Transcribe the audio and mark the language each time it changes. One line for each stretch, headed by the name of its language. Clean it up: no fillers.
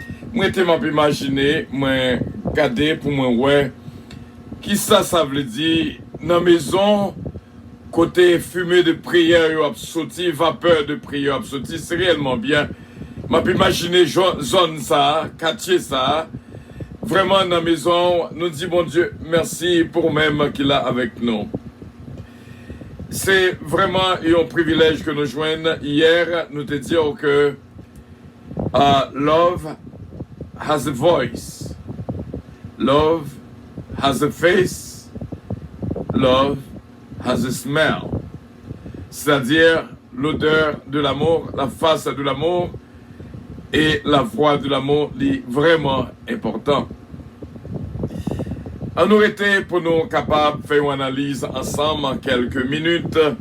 French: Moi, je m'imagine, imaginer, moi, regarder pour moi, ouais, qui ça veut dire, dans la maison, côté fumée de prière, sorti, vapeur de prière, sorti, c'est réellement bien. Je peux imaginer zone ça, quartier ça, vraiment dans la maison, nous disons, bon Dieu, merci pour même qu'il a avec nous. C'est vraiment un privilège que nous joignons. Hier, nous te disons que
English: love has a voice, love has a face, love has a smell.
French: C'est-à-dire l'odeur de l'amour, la face de l'amour et la voix de l'amour est vraiment important. On aurait été pour nous capables de faire une analyse ensemble en quelques minutes.